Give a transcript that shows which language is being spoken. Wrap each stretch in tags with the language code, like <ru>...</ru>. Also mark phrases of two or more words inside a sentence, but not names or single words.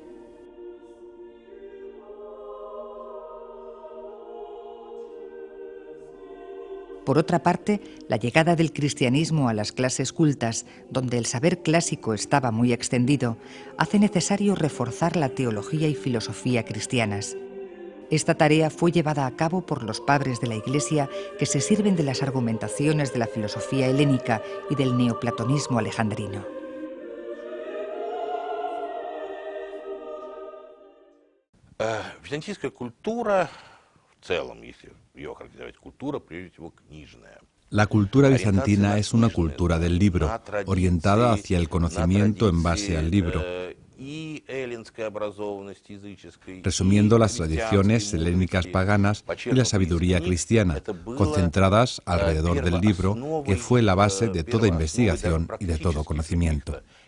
<es>Por otra parte, la llegada del cristianismo a las clases cultas, donde el saber clásico estaba muy extendido, hace necesario reforzar la teología y filosofía cristianas. Esta tarea fue llevada a cabo por los padres de la Iglesia que se sirven de las argumentaciones de la filosofía helénica y del neoplatonismo alejandrino.</es> <ru>Византийская культура, в целом, если ее характеризовать, культура, прежде всего, книжная.</ru> <es>La cultura bizantina es una cultura del libro, orientada hacia el conocimiento en base al libro.</es> <ru>И</ru> <es>resumiendo las tradiciones helénicas paganas y la sabiduría cristiana, concentradas alrededor del libro que fue la base de toda investigación y de todo conocimiento.</es>